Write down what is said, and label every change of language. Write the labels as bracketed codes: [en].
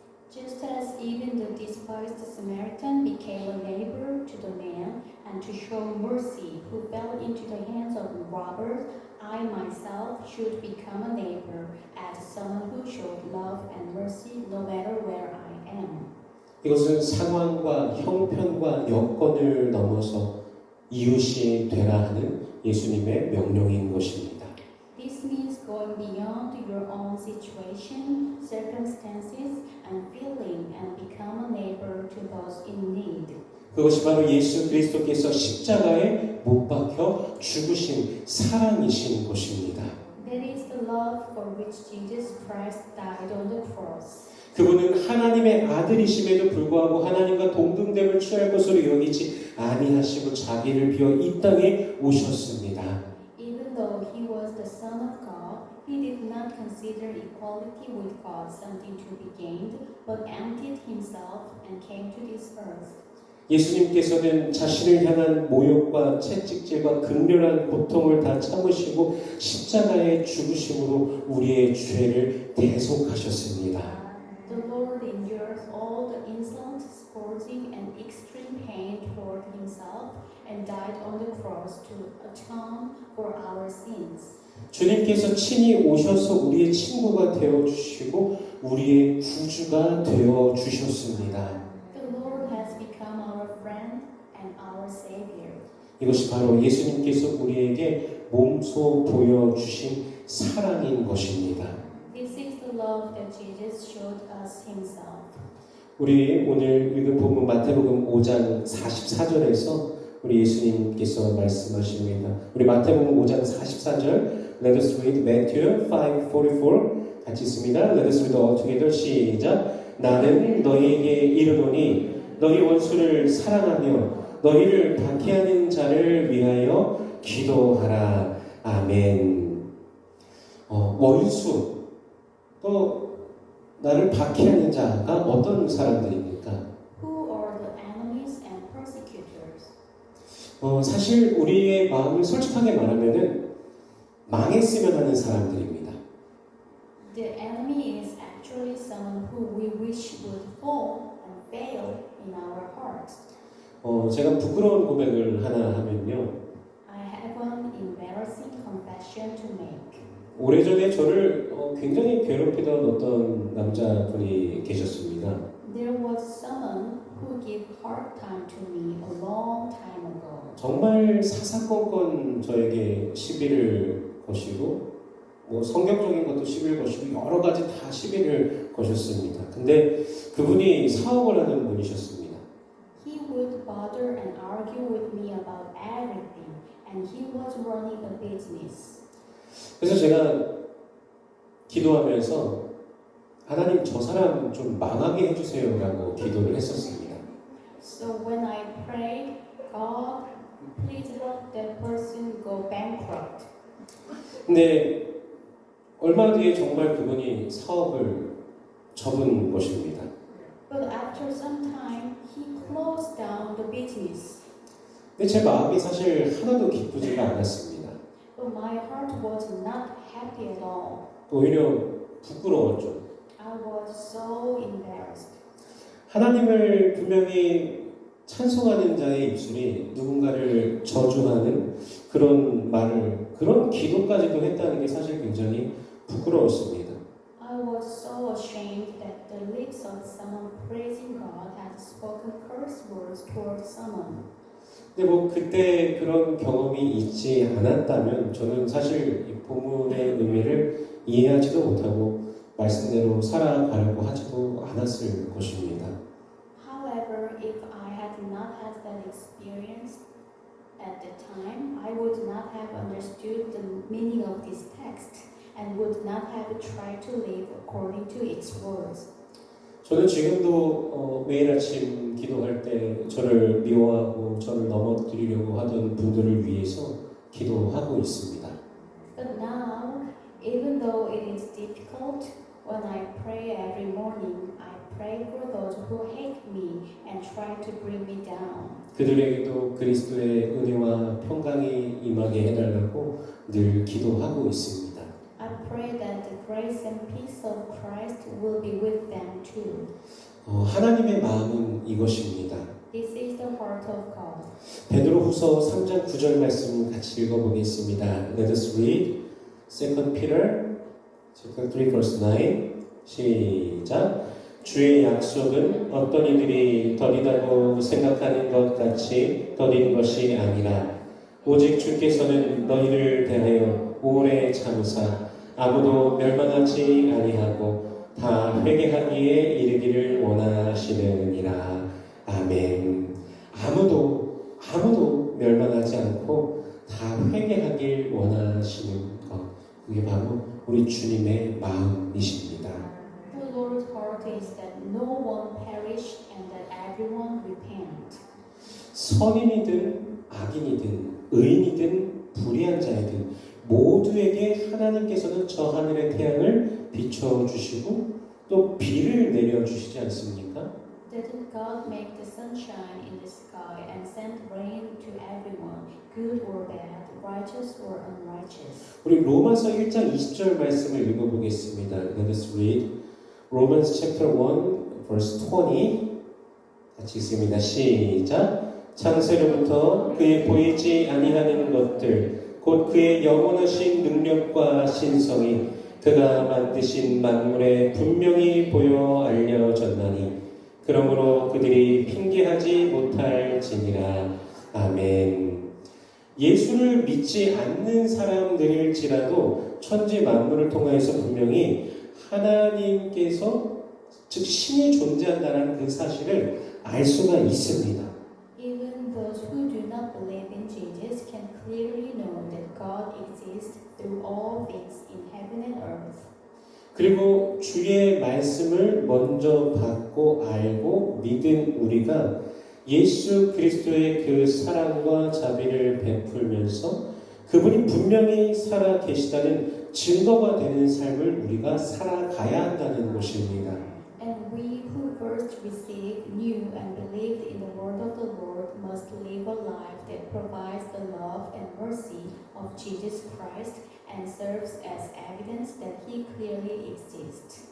[en] Just as even the despised Samaritan became a neighbor to the man and to show mercy who fell into the hands of robbers, I myself should become a neighbor as someone who showed love and mercy no matter where I am. [ko] 이것은 상황과 형편과 여건을 넘어서 이웃이 되라 하는 예수님의 명령인 것입니다. [en] This means going beyond your own situation, circumstances, and feeling and become a neighbor to those in need. [ko] 그것이 바로 예수 그리스도께서 십자가에 못 박혀 죽으신 사랑이신 것입니다. [en] That is the love for which Jesus Christ died on the cross. [ko] 그분은 하나님의 아들이심에도 불구하고 하나님과 동등됨을 취할 것으로 여기지 아니하시고 자기를 비워 이 땅에 오셨습니다. [en] Even though he was the Son of God, he did not consider equality with God something to be gained, but emptied himself and came to this earth. [ko] 예수님께서는 자신을 향한 모욕과 채찍질과 극렬한 고통을 다 참으시고 십자가의 죽으심으로 우리의 죄를 대속하셨습니다. [en] The Lord endures all the insult, scourging, and extreme pain toward himself and died on the cross to atone for our sins. [ko] 주님께서 친히 오셔서 우리의 친구가 되어 주시고 우리의 구주가 되어 주셨습니다. [en] The Lord has become our friend and our Savior. [ko] 이것이 바로 예수님께서 우리에게 몸소 보여주신 사랑인 것입니다. [en] This is the love that Jesus showed us himself. [ko] 우리 오늘 읽은 본문 마태복음 5장 44절에서 우리 예수님께서 말씀하십니다. 우리 마태복음 5장 44절 [en] Let us read Matthew 5:44 [ko] 같이 있습니다. [en] Let us read all together. [ko] 시작. 나는 너희에게 이르노니 너희 원수를 사랑하며 너희를 박해하는 자를 위하여 기도하라. 아멘. 원수 또 나를 박해하는 자가 어떤 사람들입니까? [en] Who are the enemies and persecutors? [ko] 사실 우리의 마음을 솔직하게 말하면은 망했으면 하는 사람들입니다. [en] The enemy is actually someone who we wish would fall and fail in our hearts. [ko] 제가 부끄러운 고백을 하나 하면요. [en] I have an embarrassing confession to make. [ko] 오래전에 저를 굉장히 괴롭히던 어떤 남자분이 계셨습니다. [en] There was someone who gave hard time to me a long time ago. [ko] 정말 사사건건 저에게 시비를 거시고 뭐 성경적인 것도 시비를 거시고 여러 가지 다 시비를 거셨습니다. 근데 그분이 사업을 하는 분이셨습니다. [en] He would bother and argue with me about everything, and he was running a business. [ko] 그래서 제가 기도하면서 하나님 저 사람 좀 망하게 해주세요라고 기도를 했었습니다. [en] So when I prayed, God, please help that person go bankrupt. [ko] 근데 얼마 뒤에 정말 그분이 사업을 접은 것입니다. [en] But after some time, he closed down the business. [ko] 근데 제 마음이 사실 하나도 기쁘지가 않았습니다. [en] But my heart was not happy at all. [ko] 오히려 부끄러웠죠. [en] I was so embarrassed. [ko] 하나님을 분명히 찬송하는 자의 입술이 누군가를 저주하는 그런 말을, 그런 기도까지도 했다는 게 사실 굉장히 부끄러웠습니다. [en] I was so ashamed that the lips of someone praising God had spoken curse words toward someone. [ko] 근데 뭐 그때 그런 경험이 있지 않았다면 저는 사실 이 본문의 의미를 이해하지도 못하고 말씀대로 살아가려고 하지도 않았을 것입니다. [en] However, if I had not had that experience at the time, I would not have understood the meaning of this text and would not have tried to live according to its words. [ko] 저는 지금도 매일 아침 기도할 때 저를 미워하고 저를 넘어뜨리려고 하던 분들을 위해서 기도하고 있습니다. [en] But now, even though it is difficult, when I pray every morning, I pray for those who hate me and try to bring me down. [ko] 그들에게도 그리스도의 은혜와 평강이 임하게 해달라고 늘 기도하고 있습니다. [en] I pray that the grace and peace of Christ will be with them too. [ko] 하나님의 마음은 이것입니다. [en] This is the heart of God. [ko] 베드로후서 3장 9절 말씀 같이 읽어보겠습니다. [en] Let us read 2 Peter chapter 3 verse 9. [ko] 시작. 주의 약속은 어떤 이들이 더디다고 생각하는 것 같이 더딘 것이 아니라 오직 주께서는 너희를 대하여 오래 참으사 아무도 멸망하지 아니하고 다 회개하기에 이르기를 원하시느니라. 아멘. 아무도 멸망하지 않고 다 회개하길 원하시는 것. 그게 바로 우리 주님의 마음이십니다. [en] The Lord's heart is that no one perish and that everyone repent. [ko] 선인이든 악인이든 의인이든 불의한 자이든 모두에게 하나님께서는 저 하늘의 태양을 비춰주시고 또 비를 내려주시지 않습니까? [en] Didn't God make the sunshine in the sky and send rain to everyone, good or bad, righteous or unrighteous? [ko] 우리 로마서 1장 20절 말씀을 읽어보겠습니다. [en] Let us read Romans chapter 1 verse 20. [ko] 같이 읽습니다. 시작. 창세로부터 그의 보이지 아니하는 것들 곧 그의 영원하신 능력과 신성이 그가 만드신 만물에 분명히 보여 알려졌나니 그러므로 그들이 핑계하지 못할지니라. 아멘. 예수를 믿지 않는 사람들일지라도 천지 만물을 통하여서 분명히 하나님께서 즉 신이 존재한다는 그 사실을 알 수가 있습니다. [en] Even those who do not believe in Jesus can clearly know that God exists through all things in heaven and earth. [ko] 그리고 주의 말씀을 먼저 받고 알고 믿은 우리가 예수 그리스도의 그 사랑과 자비를 베풀면서 그분이 분명히 살아 계시다는 증거가 되는 삶을 우리가 살아가야 한다는 것입니다. [en] And we who first received, knew, and believed in the word of the Lord must live a life that provides the love and mercy of Jesus Christ and serves as evidence that He clearly exists.